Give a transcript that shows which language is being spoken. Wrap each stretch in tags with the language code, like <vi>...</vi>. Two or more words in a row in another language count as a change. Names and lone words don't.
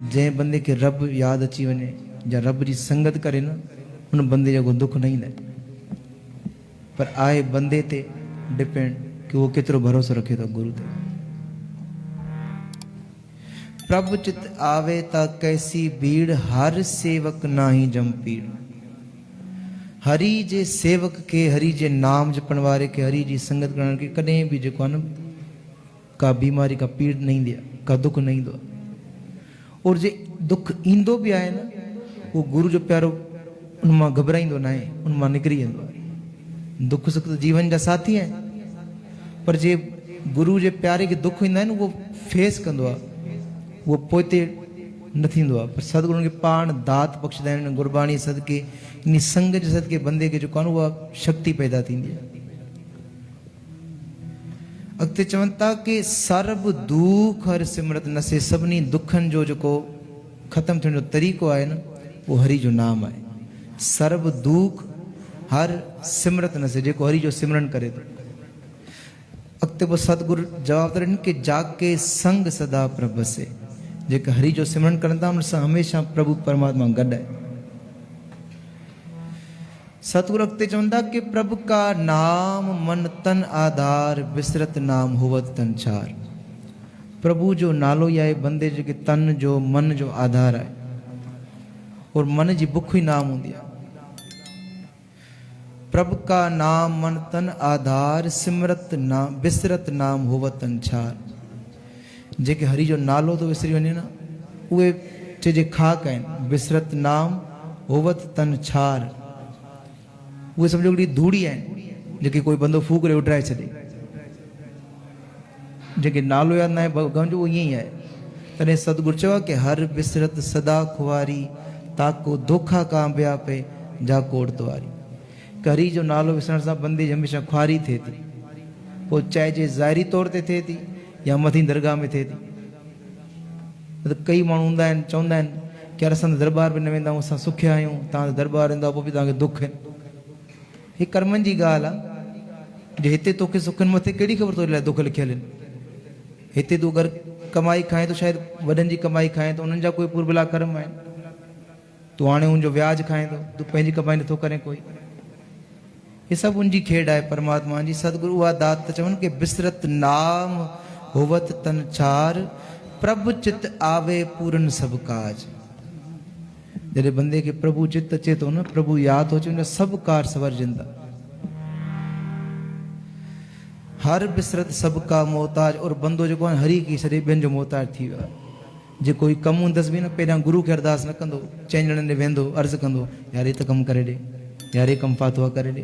<sd>जंहिं बंदे खे रब यादि अची वञे या रब जी संगत करे न, उन बंदे जो को दुख न ईंदा आहिनि। पर आहे बंदे ते डिपेंड कि वो केतिरो भरोसो रखे थो गुरु ते।</sd> <pa>ਪ੍ਰਭ ਚਿਤਿ ਆਵੈ ਤਾ ਕੈਸੀ ਭੀੜ, ਹਰਿ ਸੇਵਕ ਨਾਹੀ ਜਮ ਪੀੜ।</pa> <sd>हरि जे सेवक के, हरि जे नाम जपण वारे के, हरि जी संगत करण के कॾहिं बि जेको आहे न का बीमारी का पीड़ न ईंदी आहे, का दुख न ईंदो आहे। और जे दुख ईंदो बि आहे न, उहो गुरु जो प्यारो उन मां घबराईंदो न आहे, उन मां निकिरी वेंदो आहे। दुख सुख त जीवन जा साथी आहिनि, पर जे गुरु जे प्यारे खे दुख ईंदा आहिनि उहो फेस कंदो आहे, उहो पोइते न थींदो आहे। पर सदगुरुनि खे पाण दात बख़्शंदा आहिनि गुरबाणी सदके, इन संग जे सदके बंदे खे जेको आहे न उहा शक्ति पैदा थींदी आहे। अॻिते चवनि था कि</sd> <pa>ਸਰਬ ਦੂਖ ਹਰਿ ਸਿਮਰਤ ਨਸੇ,</pa> <sd>सभिनी दुखनि जो जेको ख़तमु थियण जो तरीक़ो आहे न, उहो हरि जो नाम आहे।</sd> <pa>ਸਰਬ ਦੂਖ ਹਰਿ ਸਿਮਰਤ ਨਸੇ,</pa> <sd>जेको हरि जो सिमरन करे थो। अॻिते पोइ सतगुरु जवाब था ॾियनि कि</sd> <pa>ਜਾ ਕੈ ਸੰਗਿ ਸਦਾ ਪ੍ਰਭ ਸੇ,</pa> <sd>जेके हरि जो सिमरन करनि था उन सां हमेशह प्रभु परमात्मा गॾु आहे। सतगुरु अॻिते चवनि था कि</sd> <pa>ਪ੍ਰਭ ਕਾ ਨਾਮੁ ਮਨਿ ਤਨਿ ਆਧਾਰੁ, ਬਿਸਰਤ ਨਾਮੁ ਹੋਵਤ ਤਨੁ ਛਾਰੁ।</pa> <sd>प्रभु जो नालो ई आहे बंदे जेके तन जो मन जो आधार आहे, और मन जी बुख ई नाम हूंदी आहे।</sd> <pa>ਪ੍ਰਭ ਕਾ ਨਾਮੁ ਮਨਿ ਤਨਿ ਆਧਾਰੁ, ਸਿਮਰਤ ਨਾਮੁ ਬਿਸਰਤ ਨਾਮੁ ਹੋਵਤ ਤਨੁ ਛਾਰੁ।</pa> <sd>जेके हरि जो नालो तो विसरी वञे न, उहे चइजे खाक आहिनि।</sd> <pa>ਬਿਸਰਤ ਨਾਮੁ ਹੋਵਤ ਤਨੁ ਛਾਰੁ,</pa> <sd>उहे सम्झो हिकिड़ी धूड़ी आहिनि जेके कोई बंदो फूक करे उॾाए छॾे। जेके नालो यादि न आहे गमजो, उहो ईअं ई आहे। तॾहिं सतगुरु चयो कि</sd> <pa>ਹਰਿ ਬਿਸਰਤ ਸਦਾ ਖੁਆਰੀ, ਤਾ ਕਉ ਧੋਖਾ ਕਾਮਯਾ ਪੇ ਜਾ ਕੋੜਤ ਵਾਰੀ।</pa> <sd>हरि जो नालो विसरण सां बंदे जी हमेशह खुआरी थिए थी, पोइ चाहे जे ज़ाहिरी तौर ते थिए थी या मथीं दरगाह में थिए थी। त कई माण्हू हूंदा आहिनि चवंदा आहिनि कि यार असां दरबार बि न वेंदा आहियूं, असां सुखिया आहियूं, तव्हां दरबार वेंदा पोइ बि तव्हांखे दुख आहिनि। ही कर्मनि जी ॻाल्हि आहे। जे हिते तोखे सुखनि मथे कहिड़ी ख़बर तो लाइ दुख लिखियल आहिनि। हिते तूं अगरि कमाई खाए थो, शायदि वॾनि जी कमाई खाए थो, उन्हनि जा कोई पुरबला कर्म आहिनि। तूं हाणे हुनजो व्याज खाए थो, तूं पंहिंजी कमाई नथो करे कोई। ये सभु उनजी खेॾ आहे परमात्मा जी। सतगुरु उहा दात त चवनि कि</sd> <pa>ਬਿਸਰਤ ਨਾਮੁ ਹੋਵਤ ਤਨੁ ਛਾਰੁ, ਪ੍ਰਭ ਚਿਤਿ ਆਵੈ ਪੂਰਨ ਸਭ ਕਾਜ।</pa> <sd>जॾहिं बंदे खे प्रभु चित अचे थो न, प्रभु यादि थो अचे, उन सभु कार सवरजनि था।</sd> <pa>ਹਰਿ ਬਿਸਰਤ ਸਭ ਕਾ ਮੁਹਤਾਜ,</pa> <sd>और बंदो जेको आहे हरि खे छॾे ॿियनि जो मोहताज थी वियो आहे। जे कोई कमु हूंदसि बि न, पहिरियां गुरू खे अरदास न कंदो, चइनि ॼणनि ॾे वेंदो, अर्ज़ु कंदो, यार हे त कमु करे ॾे, यार हे कमु फाथो आहे करे ॾे।</sd>